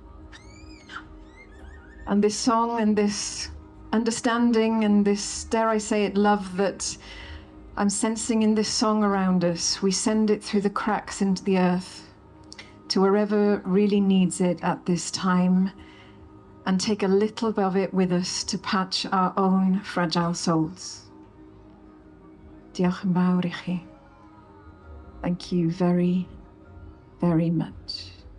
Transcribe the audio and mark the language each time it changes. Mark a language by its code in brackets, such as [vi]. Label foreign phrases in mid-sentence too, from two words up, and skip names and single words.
[en] And this song and this understanding and this, dare I say it, love that I'm sensing in this song around us, we send it through the cracks into the earth to wherever really needs it at this time, and take a little of it with us to patch our own fragile souls. [cy] Diolch yn fawr I chi. [en] Thank you very, very much.